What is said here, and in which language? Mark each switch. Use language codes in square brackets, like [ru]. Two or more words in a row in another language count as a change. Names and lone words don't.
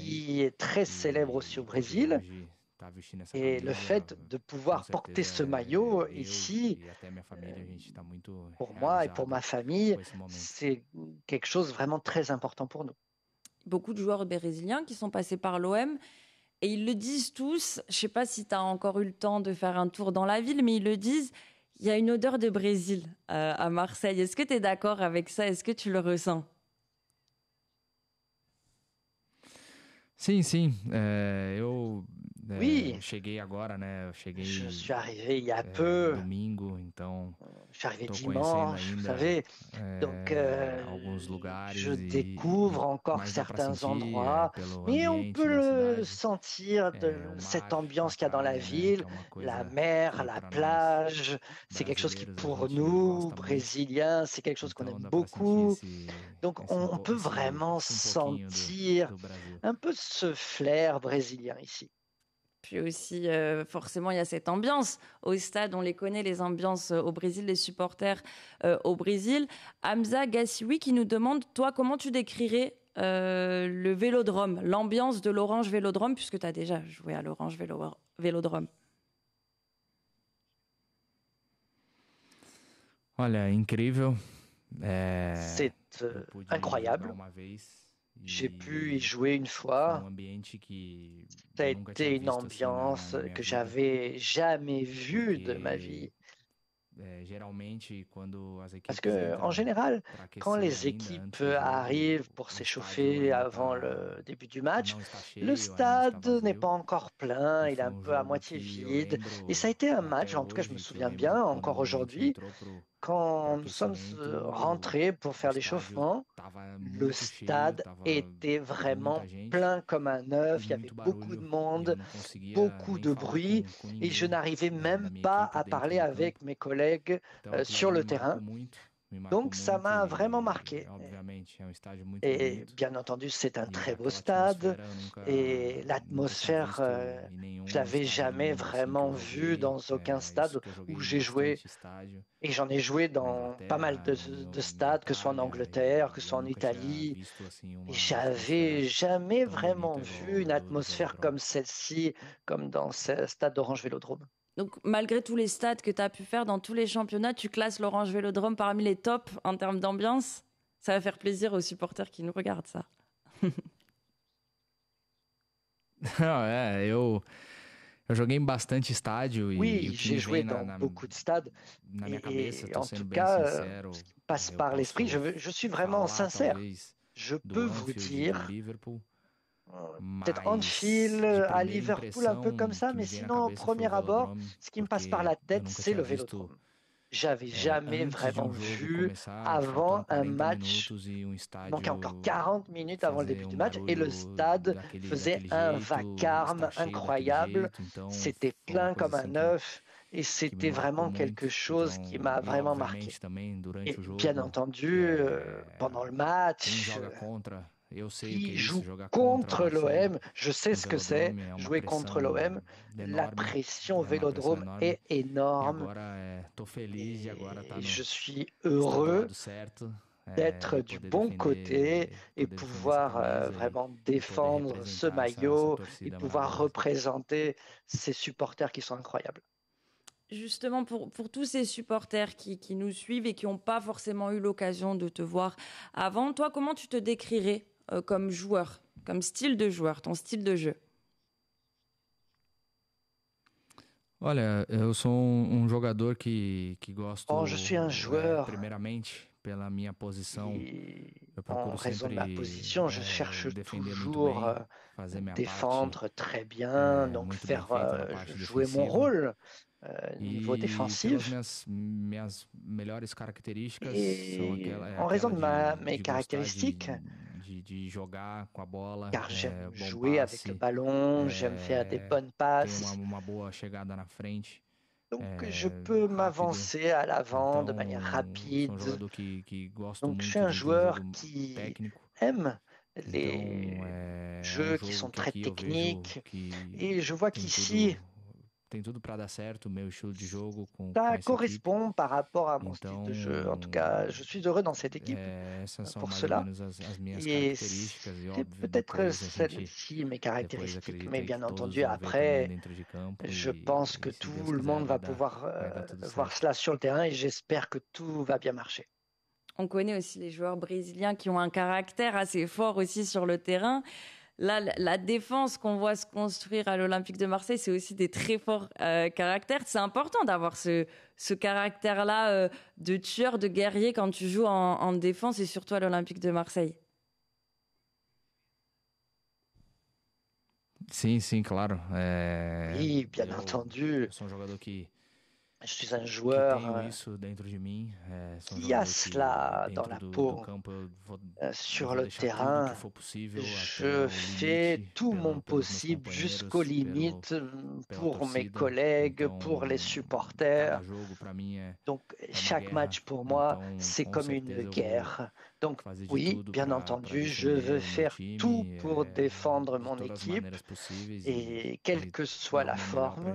[fr] qui est très célèbre aussi au [pt] E [fr] Brésil. [pt] hoje tá vestindo essa [fr] Et le [pt] camisa, [fr] fait de [pt] com [fr] pouvoir porter [pt] certeza [fr] ce maillot [pt] eu [fr] ici, [pt] e até minha família, a gente tá muito [fr] pour moi et pour ma [pt] realizado [fr] famille, [pt] com esse momento. [fr] c'est quelque chose vraiment très important pour nous. Beaucoup de joueurs brésiliens qui sont passés par l'OM et ils le disent tous. Je ne sais pas si tu as encore eu le temps de faire un tour dans la ville, mais ils le disent. Il y a une odeur de Brésil à Marseille. Est-ce que tu es d'accord avec ça? Est-ce que tu le ressens? [pt] Sim, sim. Eu [fr] Oui. [pt] cheguei agora, né? Eu cheguei [fr] Je suis arrivé il y a peu. [pt] domingo, então [fr] Je suis arrivé [pt] tô [fr] dimanche, [pt] conhecendo [fr] vous [pt] ainda [fr] savez. Donc, [pt] alguns lugares [fr] je découvre encore [pt] mas dá pra [fr] certains [pt] sentir [fr] endroits, [pt] pelo [fr] mais on [pt] ambiente [fr] peut [pt] da [fr] le [pt] cidade, [fr] sentir de [pt] o [fr] cette [pt] mar, [fr] ambiance [pt] a [fr] qu'il y a dans la [pt] praia, né? [fr] ville, [pt] Que é uma [fr] la [pt] coisa [fr] mer, [pt] que [fr] la [pt] pra nós [fr] plage. C'est quelque chose qui, [pt] brasileiros, a [fr] pour [pt] gente [fr] nous, [pt] gosta muito. [fr] Brésiliens, c'est quelque chose qu'on [pt] Então [fr] aime [pt] dá pra [fr] beaucoup. [pt] sentir [fr] Donc, on peut [pt] esse [fr] vraiment [pt] um pouquinho [fr] sentir [pt] do Brasil. [fr] un peu ce flair brésilien ici. Puis aussi, forcément, il y a cette ambiance. Au stade, on les connaît, les ambiances au Brésil, les supporters au Brésil. Hamza Gassiwi qui nous demande, toi, comment tu décrirais le Vélodrome, l'ambiance de l'Orange Vélodrome, puisque tu as déjà joué à l'Orange Vélodrome. [pt] Olha, incrível. [fr] C'est [pt] Eu pude jogar [fr] incroyable. [pt] uma vez [fr] J'ai pu y [pt] e [fr] jouer une [pt] foi um [fr] fois. [pt] ambiente que [fr] Ça a [pt] eu nunca tinha [fr] été une [pt] visto assim [fr] ambiance [pt] na minha [fr] que [pt] vida, [fr] j'avais jamais vue de ma [pt] porque [fr] vie. [pt] geralmente quando as [fr] Parce [pt] equipes [fr] que, en [pt] entram [fr] général, [pt] para [fr] quand [pt] aquecer [fr] les [pt] ainda [fr] équipes [pt] antes do jogo, [fr] arrivent pour [pt] o estádio [fr] s'échauffer [pt] ainda [fr] avant le début du match, [pt] não está [fr] le [pt] cheio, ainda está [fr] stade n'est [pt] vazio. [fr] pas encore plein, [pt] E [fr] il est [pt] foi [fr] un [pt] um [fr] peu à [pt] jogo [fr] moitié [pt] que eu [fr] vide. Et ça a [pt] lembro [fr] été un [pt] até [fr] match, en tout cas, je me [pt] hoje, que eu [fr] souviens [pt] lembro [fr] bien, [pt] que [fr] encore [pt] quando a gente [fr] aujourd'hui, [pt] entrou pro [fr] quand nous sommes [pt] aquecimento, [fr] rentrés pour [pt] o [fr] faire [pt] estádio [fr] l'échauffement, [pt] estava [fr] le [pt] muito cheio, [fr] stade [pt] tava [fr] était [pt] muita [fr] vraiment [pt] gente [fr] plein comme un [pt] e [fr] œuf, il y avait [pt] muito [fr] beaucoup de [pt] barulho e eu [fr] monde, [pt] não conseguia [fr] beaucoup [pt] nem [fr] de [pt] falar [fr] bruit, [pt] com [fr] et je [pt] ninguém [fr] n'arrivais [pt] da [fr] même [pt] minha [fr] pas [pt] equipe [fr] à [pt] dentro [fr] parler [pt] do [fr] avec [pt] campo. [fr] mes collègues [pt] Então aquilo [fr] sur [pt] ali [fr] le terrain. [pt] me marcou [fr] Donc ça [pt] muito [fr] m'a vraiment [pt] e [fr] marqué. [pt] obviamente é um estádio muito [fr] Et [pt] bonito [fr] bien entendu, c'est un [pt] e [fr] très beau [pt] aquela [fr] stade [pt] atmosfera eu [fr] et [pt] nunca tinha [fr] l'atmosphère, [pt] visto em [fr] je [pt] nenhum [fr] l'avais [pt] estádio do [fr] jamais [pt] mundo assim que [fr] vraiment [pt] eu [fr] vue [pt] joguei. [fr] dans aucun [pt] Isso [fr] stade [pt] que eu [fr] où [pt] joguei em [fr] j'ai joué. [pt] bastante estádio [fr] Et j'en ai joué [pt] na [fr] dans pas mal [pt] Inglaterra, [fr] de [pt] na [fr] stades, que ce soit en [pt] Itália, [fr] Angleterre, que ce [pt] e eu [fr] soit en [pt] nunca tinha [fr] Italie. [pt] visto assim [fr] Et [pt] uma atmosfera [fr] j'avais jamais [pt] tão [fr] vraiment [pt] bonita [fr] vu [pt] igual [fr] une [pt] a do [fr] atmosphère [pt] Velodrome. [fr] comme celle-ci, comme dans ce stade d'Orange Vélodrome. Donc, malgré tous les stats que tu as pu faire dans tous les championnats, tu classes l'Orange Vélodrome parmi les tops en termes d'ambiance. Ça va faire plaisir aux supporters qui nous regardent, ça. [pt] Não, eu joguei em bastante estádio e [fr] Oui, [pt] o que [fr] j'ai [pt] me [fr] joué [pt] vem [fr] dans beaucoup de stades [pt] na minha cabeça, [fr] et [pt] tô [fr] en tout [pt] sendo bem [fr] cas, ce [pt] sincero, [fr] qui me passe [pt] eu [fr] par l'esprit, [pt] posso [fr] je suis vraiment [pt] falar [fr] sincère. [pt] talvez [fr] Je [pt] do [fr] peux vous [pt] Anfield e do [fr] dire, [pt] Liverpool, [fr] peut-être [pt] mas [fr] Anfield, [pt] de [fr] à [pt] primeira [fr] Liverpool, un peu comme [pt] impressão [fr] ça, [pt] que [fr] mais [pt] me vem na [fr] sinon, au [pt] cabeça foi o [fr] premier abord, [pt] Velodrome, [fr] ce qui me passe par [pt] porque [fr] la [pt] eu [fr] tête, [pt] nunca [fr] c'est [pt] tinha [fr] le [pt] visto [fr] Vélodrome. J'avais jamais [pt] antes de [fr] vraiment [pt] um jogo [fr] vu [pt] começar, [fr] avant [pt] faltando [fr] un [pt] 40 [fr] match. [pt] minutos e um [fr] Il manquait encore [pt] estádio [fr] 40 minutes avant le [pt] fazer [fr] début du [pt] um [fr] match et le [pt] barulho [fr] stade faisait [pt] daquele [fr] un [pt] jeito, [fr] vacarme [pt] estar cheio daquele [fr] incroyable. [pt] jeito, então [fr] C'était [pt] foi uma [fr] plein [pt] coisa [fr] comme [pt] assim [fr] un œuf et [pt] que me [fr] c'était [pt] marcou [fr] vraiment quelque [pt] muito. [fr] chose qui [pt] Então, [fr] m'a [pt] e [fr] vraiment marqué. [pt] obviamente também durante [fr] Et [pt] o [fr] bien [pt] jogo, [fr] entendu, pendant le [pt] quem [fr] match, [pt] joga contra, eu sei o que é [fr] qui [pt] isso, [fr] joue [pt] jogar contra [fr] contre [pt] você [fr] l'OM, je sais [pt] no [fr] ce que c'est, [pt] Velodrome é uma [fr] jouer contre [pt] pressão [fr] l'OM. La [pt] enorme, [fr] pression au [pt] é uma pressão [fr] Vélodrome [pt] enorme. [fr] est [pt] E [fr] énorme [pt] agora tô feliz de agora [fr] et je suis [pt] estar do [fr] heureux [pt] lado certo, [fr] d'être [pt] e [fr] du bon côté et [pt] poder defender essa [fr] pouvoir [pt] camisa [fr] vraiment [pt] e poder [fr] défendre ce [pt] representar essa [fr] maillot et [pt] torcida [fr] pouvoir [pt] maravilhosa. [fr] représenter ces supporters qui sont incroyables. Justement, pour tous ces supporters qui nous suivent et qui n'ont pas forcément eu l'occasion de te voir avant, toi, comment tu te décrirais comme joueur, comme style de joueur, ton style de jeu? [pt] Olha, eu sou jogador que [fr] Oh, je suis un [pt] gosto, [fr] joueur [pt] primeiramente, pela minha posição. [fr] qui, [pt] Eu [fr] en [pt] procuro [fr] raison de ma [pt] sempre [fr] position, je cherche [pt] defender muito [fr] toujours [pt] bem, fazer minha parte [fr] défendre très bien, donc [pt] muito bem [fr] faire [pt] feita na parte [fr] jouer mon [pt] defensiva. [fr] rôle niveau [pt] E pelas [fr] défensif. [pt] minhas melhores características são [fr] Et en raison [pt] aquela [fr] de mes [pt] de gostar [fr] caractéristiques, [pt] de jogar com a bola, [fr] car j'aime [pt] bom [fr] jouer avec le [pt] passe, [fr] ballon, j'aime faire des bonnes [pt] tenho [fr] passes, [pt] uma boa chegada na frente, [fr] donc je peux [pt] rápido. [fr] m'avancer à l'avant de [pt] Então, [fr] manière [pt] sou um [fr] rapide. [pt] jogador que gosto [fr] Donc je suis [pt] muito [fr] un [pt] de um [fr] joueur [pt] jogo [fr] qui [pt] técnico. [fr] aime [pt] Então, [fr] les [pt] é [fr] jeux qui [pt] jogo [fr] sont [pt] que [fr] très [pt] aqui eu vejo [fr] techniques, [pt] que [fr] et je vois [pt] tem [fr] qu'ici, [pt] tudo para dar certo, o meu estilo de jogo com [fr] ça [pt] essa equipe. [fr] correspond par rapport à mon style [pt] Então, [fr] de jeu. En tout cas, je suis heureux dans cette équipe [pt] essas são [fr] pour [pt] mais ou [fr] cela. [pt] menos as minhas [fr] Et [pt] características. E [fr] c'est [pt] óbvio, [fr] peut-être [pt] depois a gente [fr] celle-ci, mes [pt] depois [fr] caractéristiques. [pt] acredito [fr] Mais [pt] aí que [fr] bien [pt] todos [fr] entendu, [pt] vão ver também [fr] après, [pt] dentro de campo [fr] je pense que [pt] e se Deus [fr] tout le [pt] quiser [fr] monde va pouvoir [pt] vai dar tudo [fr] voir [pt] certo. [fr] cela sur le terrain et j'espère que tout va bien marcher. On connaît aussi les joueurs brésiliens qui ont un caractère assez fort aussi sur le terrain. Là, la défense qu'on voit se construire à l'Olympique de Marseille, c'est aussi des très forts caractères. C'est important d'avoir ce caractère-là de tueur, de guerrier quand tu joues en défense et surtout à l'Olympique de Marseille. [pt] Sim, sim, claro. [fr] Oui, bien entendu. [pt] Eu sou jogador [fr] Je suis un [pt] que [fr] joueur [pt] tenho isso dentro de mim. Sou [fr] qui a [pt] jogador que [fr] cela dans [pt] dentro [fr] la [pt] do [fr] peau. [pt] campo eu [fr] Sur [pt] vou [fr] le [pt] deixar tudo que [fr] terrain, [pt] for possível até [fr] je [pt] o [fr] fais [pt] limite [fr] tout mon [pt] pelos meus [fr] possible jusqu'aux [pt] companheiros, [fr] limites [pt] pela [fr] pour mes [pt] torcida. [fr] collègues, [pt] Então, [fr] pour les [pt] cada [fr] supporters. [pt] jogo para mim é [fr] Donc, [pt] uma [fr] chaque [pt] guerra. [fr] match pour moi, [pt] Então, [fr] c'est [pt] com [fr] comme une [pt] certeza eu vou [fr] guerre. Donc, [pt] fazer de [fr] oui, [pt] tudo [fr] bien [pt] para [fr] entendu, je [pt] defender [fr] veux [pt] o meu [fr] faire tout [pt] time [fr] pour défendre [pt] de [fr] mon [pt] todas as [fr] équipe [pt] maneiras possíveis [fr] et quelle que soit [pt] dar [fr] la [pt] o meu melhor para a